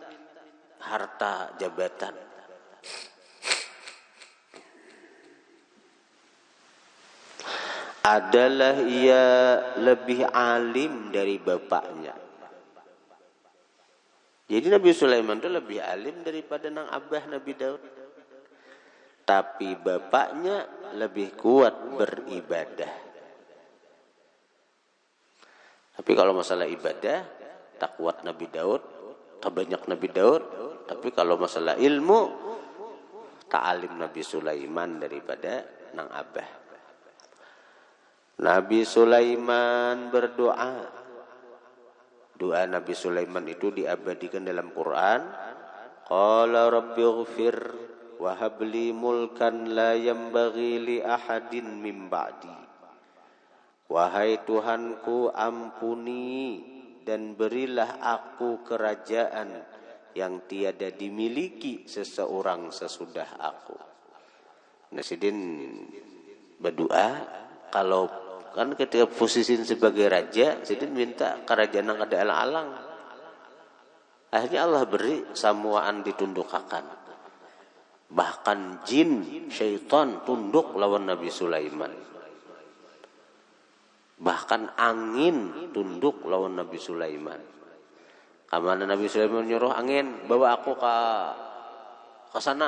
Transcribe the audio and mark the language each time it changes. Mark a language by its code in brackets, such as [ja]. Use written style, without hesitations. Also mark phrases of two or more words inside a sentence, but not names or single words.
[id] Harta, jabatan. Adalah ia lebih alim dari bapaknya. Jadi Nabi Sulaiman itu lebih alim daripada nang abah Nabi Daud. Tapi bapaknya lebih kuat beribadah. Tapi kalau masalah ibadah, tak kuat Nabi Daud, tak banyak Nabi Daud. Tapi kalau masalah ilmu, tak alim Nabi Sulaiman daripada nang abah. Nabi Sulaiman berdoa. Doa Nabi Sulaiman itu diabadikan dalam Quran. [ar] قال رب اغفر وهب لي ملكا لا ينبغي لأحد من بعدي. [id] Wahai Tuhanku, ampuni dan berilah aku kerajaan yang tiada dimiliki seseorang sesudah aku. Nasidin berdoa kalau kan ketika posisi sebagai raja, Sidin minta kerajaan yang ada alang-alang. Akhirnya Allah beri samuaan ditundukkan. Bahkan jin, syaitan tunduk lawan Nabi Sulaiman. Bahkan angin tunduk lawan Nabi Sulaiman. Kamana Nabi Sulaiman nyuruh angin, bawa aku ke sana.